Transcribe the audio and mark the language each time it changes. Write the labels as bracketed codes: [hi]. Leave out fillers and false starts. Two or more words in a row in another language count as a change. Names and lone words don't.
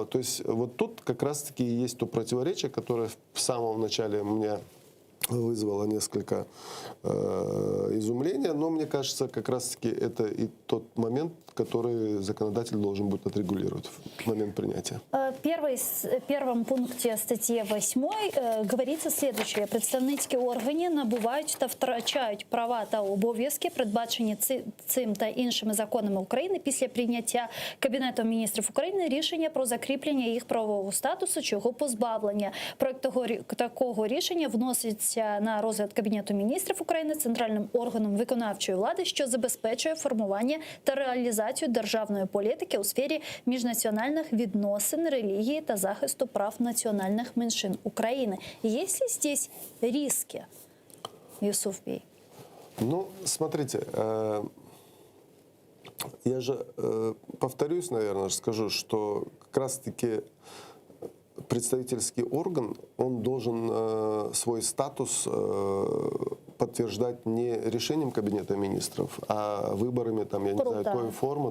[ru] То есть вот тут как раз-таки есть то противоречие, которое в самом начале у меня вызвало несколько изумления, но мне кажется, как раз-таки это и тот момент, который законодатель должен будет отрегулировать в момент принятия. В первом пункте статьи 8 говорится следующее. [uk] Представницькі органи набувають та втрачають права та обов'язки, передбачені цим та іншими законами України після прийняття Кабінетом міністрів України рішення про закріплення їх правового статусу чи його позбавлення. Проект такого рішення вноситься на розгляд Кабінету міністрів України центральним органом виконавчої влади, що забезпечує формування та реалізацію державної політики у сфері міжнаціональних відносин, релігії та захисту прав національних меншин України. [ru] Есть ли здесь риски, Юсуф Бей? Ну, смотрите, Я же повторюсь, наверное, скажу, что как раз-таки представительский орган, он должен свой статус подтверждать не решением Кабинета министров, а выборами, там, я не знаю, той формы.